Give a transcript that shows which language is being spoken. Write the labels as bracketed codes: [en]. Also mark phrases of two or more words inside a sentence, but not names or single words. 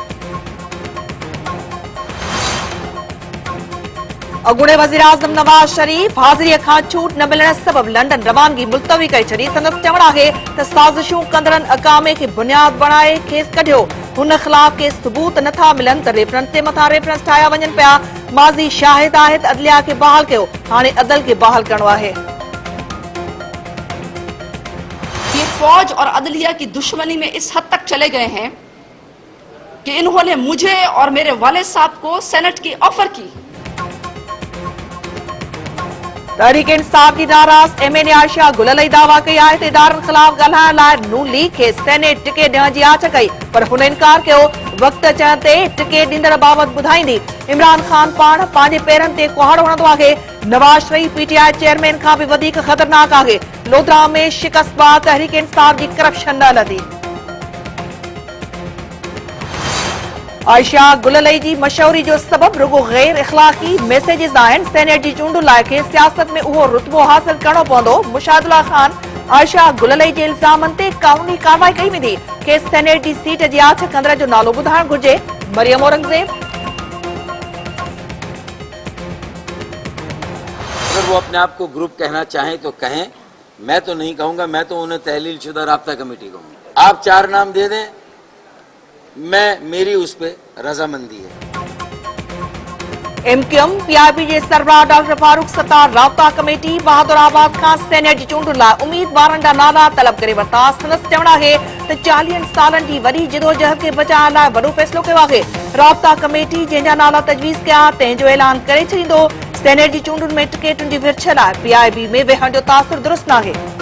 [sd] अॻूणे वज़ीर आज़म नवाज़ शरीफ़ हाज़िरीअ खां छूट न मिलण सबबि लंडन रवानगी मुलतवी करे छॾी। संदसि चवणु आहे त साज़िशूं कंदड़नि अकामे खे बुनियाद बणाए खेसि कढियो। हुन ख़िलाफ़ के सबूत नथा मिलनि त रेफरेंस ते मथां रेफरेंस ठाहिया वञनि पिया। माज़ी शाहिद आहे त अदलिया खे बहाल कयो। हाणे अदल खे बहाल करणो आहे। [ur] یہ فوج اور عدلیہ کی دشمنی میں اس حد تک چلے گئے ہیں کہ انہوں نے مجھے اور میرے والد صاحب کو سینیٹ کی آفر کی. [sd] तहरीक इंसाफ की नाराज़ MNA आयशा गुललई दावा कई आहे त इदारनि ख़िलाफ़ ॻाल्हाइण लाइ नून लीग खे सेनेट टिकट ॾियण जी आछ कई पर हुन इनकार कयो। वक़्त अचण ते टिकट ॾींदड़ बाबति ॿुधाईंदी। इमरान ख़ान पाण पंहिंजे पेरनि ते कुहाड़ो हणंदो आहे। नवाज़ शरीफ़ PTI चेयरमैन खां बि वधीक ख़तरनाक आहे। लोधरा में शिकस्त बाद तहरीक इंसाफ जी करप्शन न हलंदी। आयशा गुललई जी मशहूरी जो सबब रुगो गैर इख़लाक़ी मैसेजिस आहिनि। सेनेट जी चूंडुनि लाइ खे सियासत में उहो रुतबो हासिल करणो पवंदो। मुशाहिदुल्ला ख़ान आयशा गुललई जे इल्ज़ामनि ते कानूनी कार्रवाई कई वेंदी। खेसि सेनेट जी सीट जी आछ कंदड़ जो नालो ॿुधाइणु घुर्जे। मरियम औरंगज़ेब [ur] اگر وہ اپنے آپ کو گروپ کہنا چاہیں تو کہیں. میں تو نہیں کہوں گا. میں تو انہیں تحلیل شدہ رابطہ کمیٹی کہوں گا۔ آپ 4 نام دے دیں، میری اس پہ رضامندی ہے. [sd] MQM PIP जे सरबराह डॉक्टर फारूक सत्तार राब्ता कमेटी बहादुराबाद खां सेनेट जी चूंडुनि लाइ उम्मीदवारनि जा नाला तलब करे वरिता। संदसि चवणु आहे त 40 सालनि जी वॾी जिदोजहद खे बचाइण लाइ वॾो फ़ैसिलो कयो आहे। राब्ता कमेटी जंहिंजा नाला तजवीज़ कया तंहिंजो ऐलान करे छॾींदो। सेनेट जी चूंडुनि में टिकटुनि जी विरछ लाइ PIP में वेहण जो तासिर दुरुस्त नाहे।